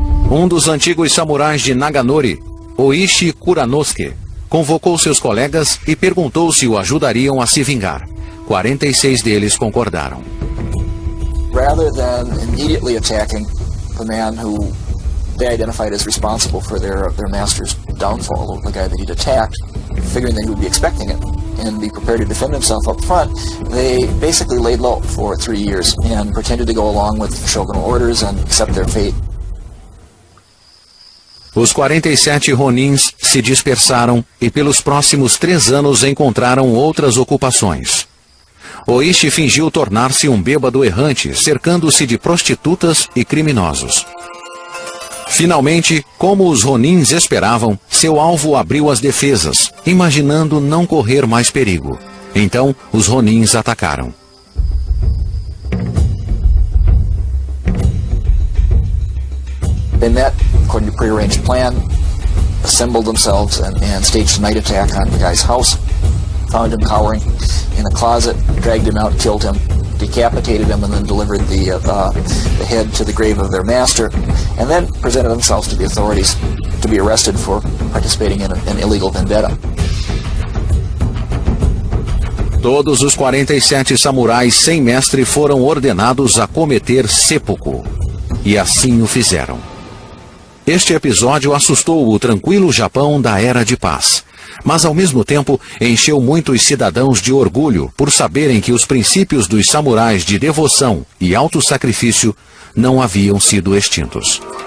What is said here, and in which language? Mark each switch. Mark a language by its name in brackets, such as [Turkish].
[Portuguese] Um dos antigos samurais de Naganori, Oishi Kuranosuke, convocou seus colegas e perguntou se o ajudariam a se vingar. 46 deles concordaram. [English] Rather than immediately attacking the man who they identified as responsible for their master's downfall, the guy that he'd attacked, figuring that he would be expecting it and be prepared to defend himself up front, they basically laid low for 3 years and pretended to go along with shogunal orders and accept their fate. [Portuguese] Os 47 ronins se dispersaram e pelos próximos 3 anos encontraram outras ocupações. Oishi fingiu tornar-se um bêbado errante, cercando-se de prostitutas e criminosos. Finalmente, como os ronins esperavam, seu alvo abriu as defesas, imaginando não correr mais perigo. Então, os ronins atacaram. [English] They met according to prearranged plan, assembled themselves and staged a night attack on the guy's house, found him cowering in a closet, dragged him out, killed him, decapitated him, and then delivered the head to the grave of their master, and then presented themselves to the authorities to be arrested for participating in an illegal vendetta. [Portuguese] Todos os 47 samurais sem mestre foram ordenados a cometer seppuku, e assim o fizeram. Este episódio assustou o tranquilo Japão da Era de Paz, mas ao mesmo tempo encheu muitos cidadãos de orgulho por saberem que os princípios dos samurais de devoção e autossacrifício não haviam sido extintos.